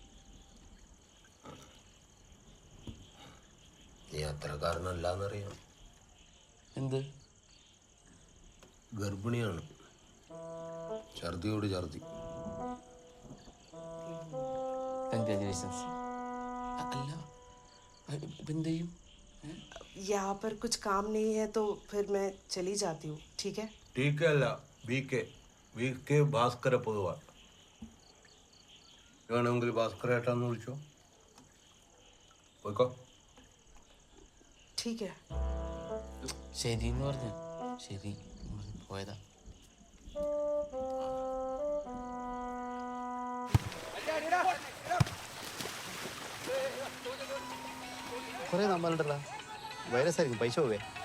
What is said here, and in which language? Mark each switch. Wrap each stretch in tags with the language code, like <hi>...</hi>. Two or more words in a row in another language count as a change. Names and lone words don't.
<ml>നീ അത്രക്കാരനല്ലാന്നറിയാം. എന്ത്? ഗർഭിണിയാണ്, ഛർദിയോട് ഛർദി. കൺഗ്രാജുലേഷൻസ്. അല്ല എന്ത് ചെയ്യും?</ml> <hi>यहाँ पर कुछ काम नहीं है तो फिर मैं चली जाती हूँ. ठीक है? ठीक है,</hi> <ml>വി കെ ഭാസ്കര പൊതുവാൾ. വേണമെങ്കിൽ ഭാസ്കരേട്ടാന്ന് വിളിച്ചോ. പോയിക്കോ.</ml> <hi>ठीक है.</hi> <ml>ശരി എന്ന് പറഞ്ഞു. ശരി എന്ന് പറഞ്ഞ് പോയതാ. കുറേ നമ്മളുണ്ടല്ലോ വൈറസ് ആയിരിക്കും, പൈസ പോവേ.</ml>